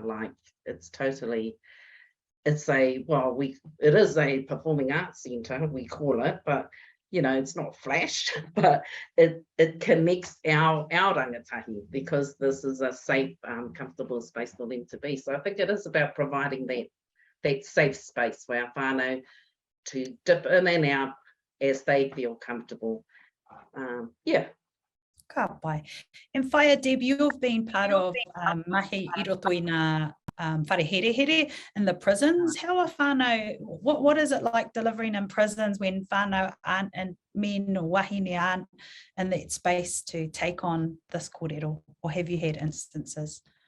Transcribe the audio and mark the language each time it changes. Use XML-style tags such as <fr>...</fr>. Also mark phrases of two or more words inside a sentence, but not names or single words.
<en>Like it is a performing arts centre, we call it, but you know, it's not flash, but it connects our rangatahi, because this is a safe, comfortable space for them to be. So I think it is about providing that safe space for our whānau to dip in and out as they feel comfortable.</en> <mi>Ka pai.</mi> <en>And Whaia Deb, you've been part of</en> <mi>Mahi I Roto i ngā wharehere</mi> <en>in the prisons. How are whānau, what is it like delivering in prisons when whānau aren't, and men or wahine aren't in that space to take on this kōrero, or have you had instances?</en>